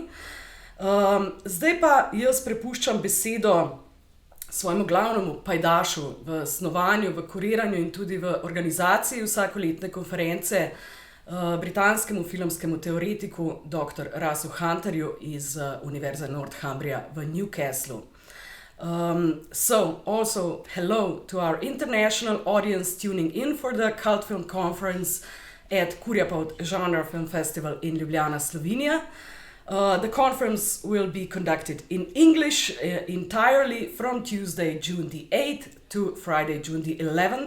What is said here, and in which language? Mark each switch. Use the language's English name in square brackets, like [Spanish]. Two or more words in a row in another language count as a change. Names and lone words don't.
[Slovenian] Zdaj pa jaz prepuščam besedo svojemu glavnemu pajdašu v snovanju, v kuriranju in tudi v organizaciji vsakoletne konference, britanskemu filmskemu teoretiku dr. 𝗚𝗵𝗵𝗶𝗲u iz Univerze Northumbria v Newcastlu. [English] So, also hello to our international audience tuning in for the Cult Film Conference at KURJA POLT Genre Film Festival in Ljubljana, Slovenia. The conference will be conducted in English entirely from Tuesday, June the 8th to Friday, June the 11th.